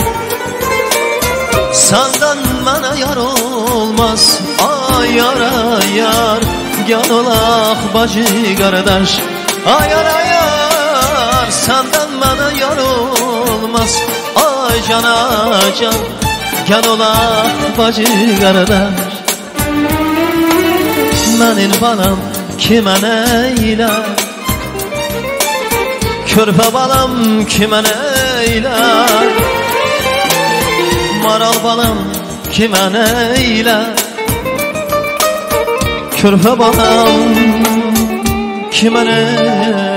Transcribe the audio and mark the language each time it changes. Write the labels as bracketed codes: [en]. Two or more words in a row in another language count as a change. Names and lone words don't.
[tr] Senden bana yar olmaz, ay yar ay yar, gel olaq bacı kardeş. Ay yar ay yar, senden bana yar olmaz, ay cana can, gel olaq bacı kardeş. [az] Mənim balam kimə neylər, körpə balam kimə neylər, maral balam kimə neylər, körpə balam kimə neylər.